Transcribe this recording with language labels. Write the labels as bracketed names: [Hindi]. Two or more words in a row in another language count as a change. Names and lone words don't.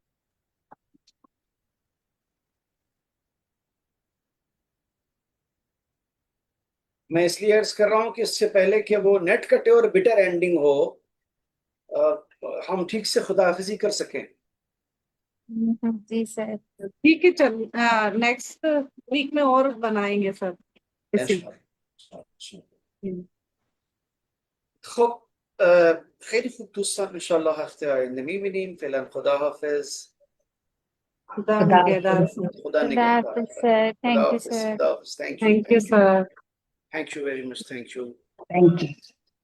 [Hindi] मैं इसलिए अर्ज कर रहा हूं कि इससे पहले कि वो नेट कटे और [English] bitter ending [Hindi] हो, हम ठीक से खुदाहाफिजी कर सकें। जी सर। ठीक है, चल [English] next week [Hindi] में और बनाएंगे सर इसी। इंशाल्लाह। [Persian] خب خیلی خوب دوستان، انشالله هفته آینده میبینیم. فعلا خداحافظ. [Hindi] खुदा खुदा निगहदार हाफिज। सर। [Persian] خدا [Hindi] खुदा [Persian] نگهدار. [Hindi] हाफिज सर, [English] thank you [Persian] خداحافظ. [Hindi] सर. [Persian] خداحافظ. [English] Thank you. thank you sir. Thank you very much. Thank you. thank you.